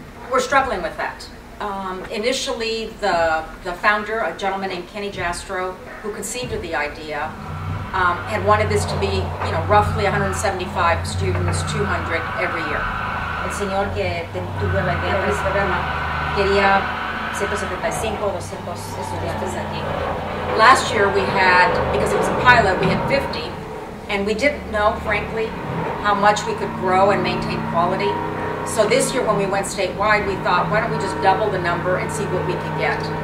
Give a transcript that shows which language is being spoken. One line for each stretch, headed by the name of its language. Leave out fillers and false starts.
English: We're struggling with that. Initially, the founder, a gentleman named Kenny Jastro, who conceived of the idea, had wanted this to be, roughly 175 students, 200 every year.
Spanish: El señor que tuvo la idea de este programa quería 175, 200 estudiantes aquí.
English: Last year we had, because it was a pilot, we had 50, and we didn't know, frankly, how much we could grow and maintain quality. So this year when we went statewide, we thought, why don't we just double the number and see what we can get.